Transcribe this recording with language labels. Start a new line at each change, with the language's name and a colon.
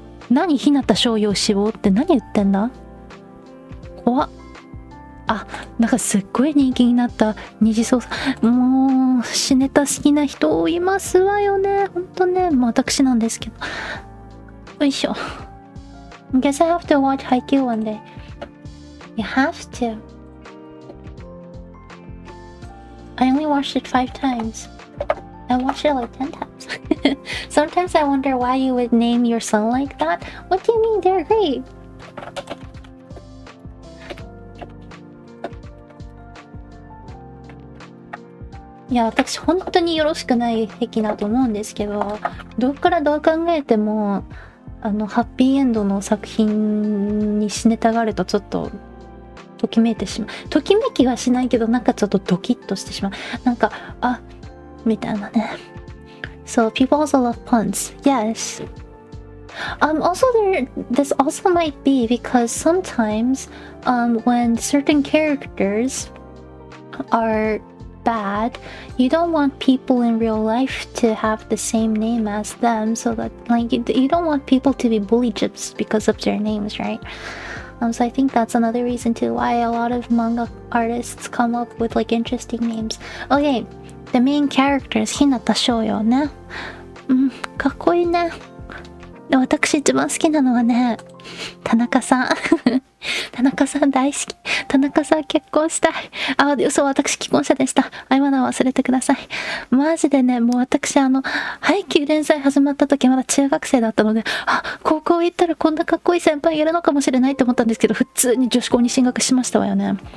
Japanese: 何日向少量志望って何言ってんだ？怖っ。なんかすっごい人気になった二次創作。もう、シネタ好きな人いますわよね。ほんとね。私なんですけど。よいしょ。
English: Guess I have to watch Haikyuu one day. You have to. I only watched it 5 times. I watched it like 10 times. Sometimes I wonder why you would name your son like that. What do you mean? They're great.
Japanese: いや、私本当によろしくない癖だと思うんですけど、どっからどう考えてもハッピーエンドの作品にシネタがあるとちょっとときめいてしまう。ときめきはしないけど、なんかちょっとドキッとしてしまう。なんかみたいなね。
English: So people also love puns. Yes. Also this also might be because sometimes when certain characters are bad, you don't want people in real life to have the same name as them, so that like you don't want people to be bullied just because of their names, right? So I think that's another reason too why a lot of manga artists come up with like interesting names. Okay, the main characters
Japanese: 日向翔陽ね。かっこいいね。私一番好きなのはね、田中さん。田中さん大好き。田中さん結婚したい。そう、私既婚者でした。まだ忘れてください。マジでね、もう私ハイキュー連載始まった時まだ中学生だったので、高校行ったらこんなかっこいい先輩いるのかもしれないって思ったんですけど、普通に女子校に進学しましたわよね。